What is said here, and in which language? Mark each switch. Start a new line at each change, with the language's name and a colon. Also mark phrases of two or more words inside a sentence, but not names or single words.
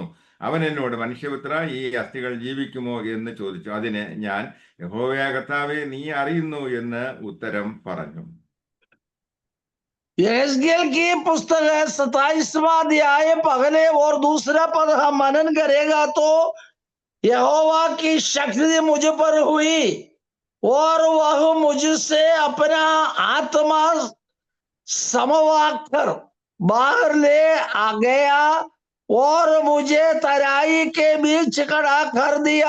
Malayalam: അവൻ എന്നോട്, മനുഷ്യപുത്ര, ഈ അസ്ഥികൾ ജീവിക്കുമോ എന്ന് ചോദിച്ചു. അതിന് ഞാൻ, യഹോവയായ കർത്താവേ, നീ അറിയുന്നു എന്ന് ഉത്തരം പറഞ്ഞു.
Hindi: यहेजकेल की पुस्तक 27वां अध्याय पहले और दूसरा पद हम मनन करेगा तो यहोवा की शक्ति मुझ पर हुई और वह मुझसे अपना आत्मा समवा कर बाहर ले आ गया और मुझे तराई के बीच खड़ा कर दिया।